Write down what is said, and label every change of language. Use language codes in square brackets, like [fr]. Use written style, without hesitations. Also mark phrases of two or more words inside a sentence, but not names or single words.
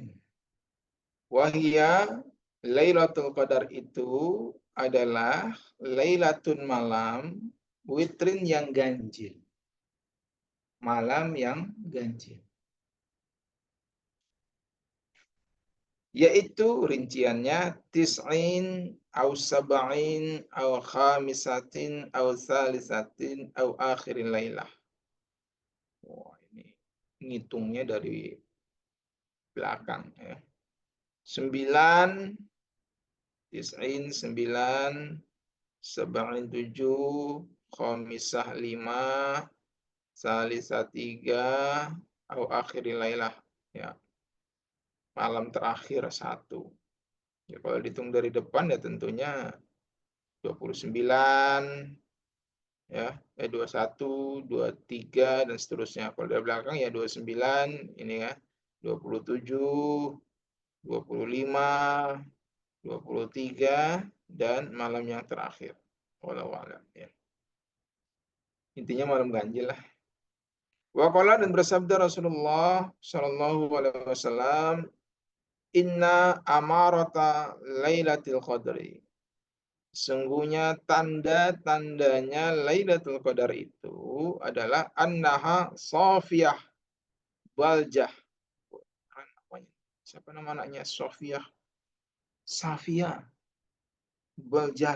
[id] Wahia Lailatul Qadar itu adalah lailatun, malam, witrin yang ganjil. Malam yang ganjil. Yaitu rinciannya [ar] تسع أو سبع أو خامسة أو ثالثة أو آخر ليلة. [id] Wah, ini ngitungnya dari belakang ya. 9, [ar] تسع 9، سبع 7، خامسة 5، ثالثة 3، أو آخر ليلة. [id] Ya, malam terakhir 1. Ya, kalau dihitung dari depan ya tentunya 29, ya, 21, 23 dan seterusnya. Kalau dari belakang ya 29, ini ya, 27, 25, 23 dan malam yang terakhir. [ar] والله أعلم ya. [id] Intinya malam ganjil lah. [ar] وقال, [id] dan bersabda Rasulullah [ar] صلى الله عليه وسلم, إن أمارة ليلة القدر. [id] Sungguhnya tanda-tandanya Lailatul Qadar itu adalah [ar] أنها صافية بلجة. [id] Siapa nama anaknya? Sofiyah, Safiyah, Baljat.